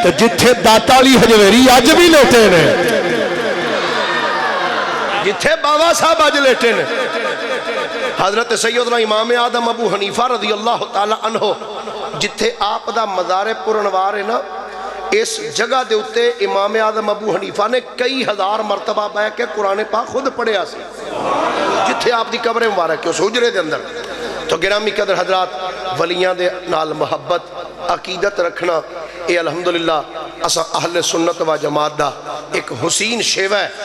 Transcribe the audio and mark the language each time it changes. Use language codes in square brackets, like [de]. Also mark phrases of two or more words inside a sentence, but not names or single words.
[pa] تو جتھے داتا علی ہجویری اج بھی لیٹے نے، جتھے بابا صاحب اج لیٹے نے، حضرت سیدنا امام آدم ابو حنیفہ [ar] رضي الله تعالى عنه [pa] جتھے آپ دا مزار پرانوار ہے نا، اس جگہ دے اتے امام آدم ابو حنیفہ نے کئی ہزار مرتبہ بہہ کے قرآن پاک خود پڑھیا سی، جتھے آپ دی قبر مبارک ہے اس حجرے دے اندر. تو گرامی قدر حضرات، ولیاں دے نال محبت عقیدت رکھنا، یہ الحمدللہ اسا اہل سنت و جماعت دا اک حسین شیوہ ہے.